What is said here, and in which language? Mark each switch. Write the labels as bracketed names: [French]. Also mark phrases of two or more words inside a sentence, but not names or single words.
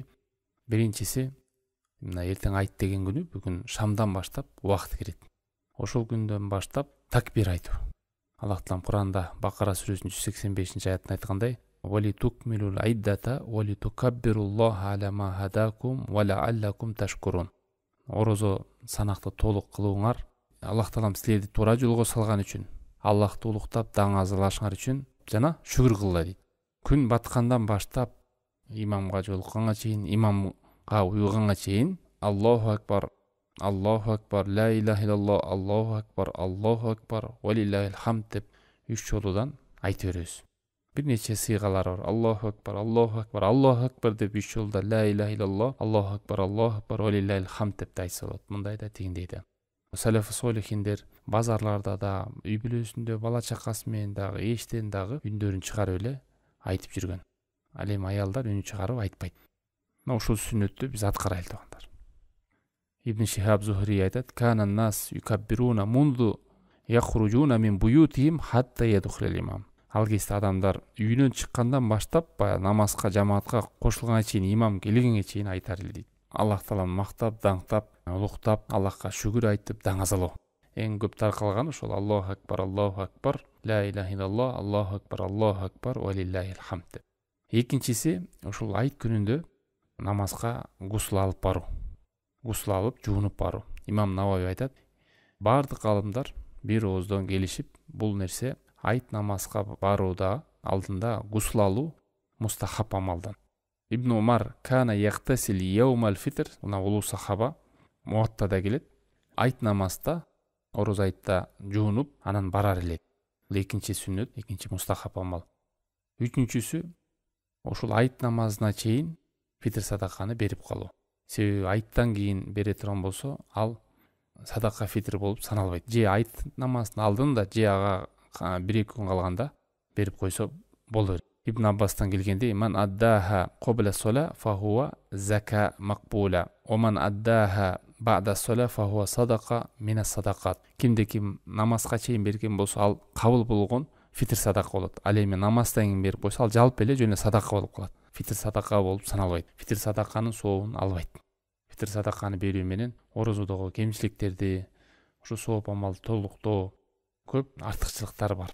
[Kyrgyz] Биринчиси, мына эртең айт деген күнү, бүгүн шамдан баштап убакыт кирет. Ошол күндөн баштап такбир айтуу. Аллах Таалам Куранда Бакара сүрөсүнүн 185 аятында айткандай: [Arabic] "وَلِتُكْمِلُوا الْعِدَّةَ وَلِتُكَبِّرُوا اللَّهَ عَلَىٰ مَا هَدَاكُمْ وَلَعَلَّكُمْ تَشْكُرُونَ." [Kyrgyz] Орозо санакты толук кылууңар, Аллах Таалам силерди туура жолго салган үчүн, Аллахты улуктап даңазалашыңар үчүн жана шүгүр кылгыла дейт. Күн баткандан баштап имамга жолукканга чейин, имамга уйганга чейин [Arabic] الله أكبر، الله أكبر، لا إله إلا الله، الله أكبر، ولله الحمد [Kyrgyz] деп 3 жолудан айта беребиз. Бир нече сыйгалары бар. [Arabic] الله أكبر، الله أكبر [Kyrgyz] деп 3 жолда [Arabic] لا إله إلا الله، الله أكبر، ولله الحمد [Kyrgyz] деп айтса болот. Мындай да тигиндей да. Салафы солихиндер базарларда да, үй бүлөсүндө бала чакасы менен дагы, эштен дагы үндөрүн чыгарып эле айтып жүргөн. Ал эми аялдар үнү чыгарып айтпайт. Мына ушул сүннөттү биз аткарайлы туугандар. Ибн Шихаб Зухри айтат: [Arabic] "كان الناس يكبرون منذ يخرجون من بيوتهم حتى يدخل الإمام." [Kyrgyz] Ал кезде адамдар үйүнөн чыккандан баштап, баягы намазга, жамаатка кошулганга чейин, имам келгенге чейин айтар эле дейт. Аллах Тааланы мактап, даңктап, улуктап, Аллахка шүгүр айтып, даңазалоо. Эң көп таркалган ошол [Arabic] الله أكبر، لا إله إلا الله، الله أكبر، ولله الحمد. [Kyrgyz] Экинчиси, ошол айт күнүндө намазга гусул алып баруу. Гусул алып, жуунуп баруу. Имам Навави айтат: "Бардык алымдар бир ооздон келишип, бул нерсе айт намазга барууда алдында гусул алуу мустахаб амалдан." Ибн Умар [Arabic] كان يغتسل يوم الفطر, [Kyrgyz] уна улуу сахаба, муаттада келет. Айт намазда, ороз айтта жуунуп, анан барар эле. Бул экинчи сүннөт, экинчи мустахаб амал. Үчүнчүсү, ошол айт намазына чейин фитр садаканы берип калуу. Себеби айттан кийин бере турган болсо, ал садака фитр болуп саналбайт. Же айт намазынын алдында, же ага 1-2 күн калганда берип койсо болот. Ибн Аббастан келгенде: [Arabic] "من أداها قبل الصلاة فهي زكاة مقبولة، ومن أداها بعد الصلاة فهي صدقة من الصدقات." [Kyrgyz] Кимде ким намазга чейин берген болсо, ал кабыл болгон фитр садака болот. Ал эми намаздан кийин берип койсо, ал жалпы эле жөн эле садака болуп калат. Фитр садака болуп саналбайт. Фитр садаканын сообун албайт. Фитр садаканы берүү менен орозодогу кемчиликтерди, ушу сооп амалды толуктоо, көп артыкчылыктар бар.